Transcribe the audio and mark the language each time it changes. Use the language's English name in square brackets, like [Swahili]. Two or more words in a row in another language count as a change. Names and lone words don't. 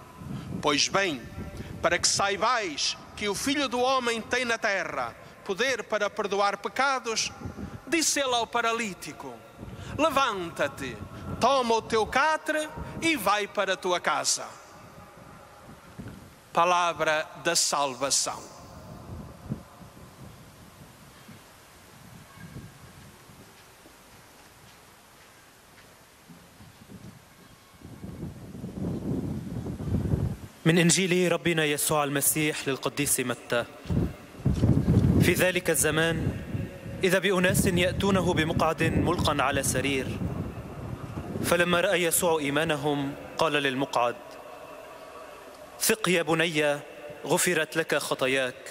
[Portuguese] Pois bem, para que saibais que o Filho do Homem tem na terra poder para perdoar pecados, disse ele ao paralítico: levanta-te, toma o teu catre e vai para a tua casa. Palavra da salvação. [Arabic] من إنجيل ربنا يسوع المسيح للقديس متى. في ذلك الزمان إذا بأناس يأتونه بمقعد ملقى على سرير، فلما رأى يسوع إيمانهم قال للمقعد: ثق يا بني، غفرت لك خطاياك.